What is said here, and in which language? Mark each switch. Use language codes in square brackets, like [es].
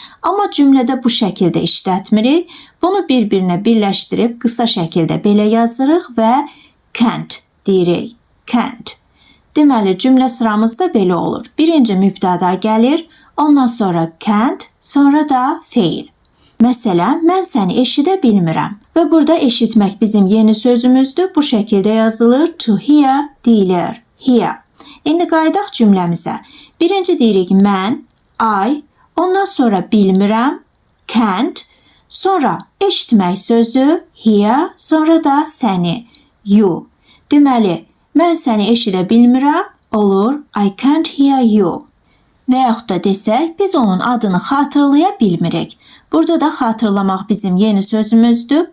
[az] Amma cümlədə bu şəkildə işlətmirik. Bunu bir-birinə birləşdirib qısa şəkildə belə yazırıq və can't deyirik. Can't. Deməli, cümlə sıramızda belə olur. Birinci mübtəda gəlir, ondan sonra can't, sonra da feil. Məsələn, mən səni eşidə bilmirəm. Və burada eşitmək bizim yeni sözümüzdür. Bu şəkildə yazılır. To hear, deyilir. Hear. İndi qayıdaq cümləmizə. Birinci deyirik mən, I, ondan sonra bilmirəm, can't, sonra eşitmək sözü, hear, sonra da səni, you. Deməli, mən səni eşidə bilmirəm, olur, [en] I can't hear you. [az] Və yaxud da desək, biz onun adını xatırlaya bilmirik. Burada da xatırlamaq bizim yeni sözümüzdür.